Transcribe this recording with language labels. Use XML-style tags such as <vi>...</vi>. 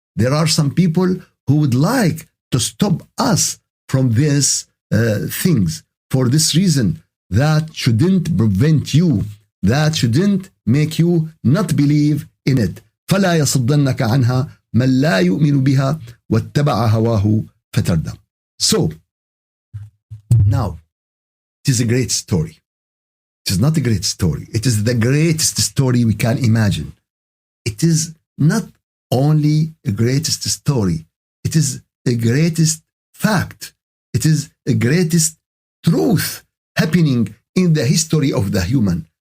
<en>There are some people who would like to stop us from these things. For this reason, that shouldn't prevent you. That shouldn't make you not believe in it.</en> <ar>فلا يصدنك عنها من لا يؤمن بها واتبع هواه فتردى.</ar> <en>So, now, it is a great story. It is not a great story. It is the greatest story we can imagine. It is not only a greatest story. It is the greatest fact. It is the greatest truth happening in the history of the human.</en>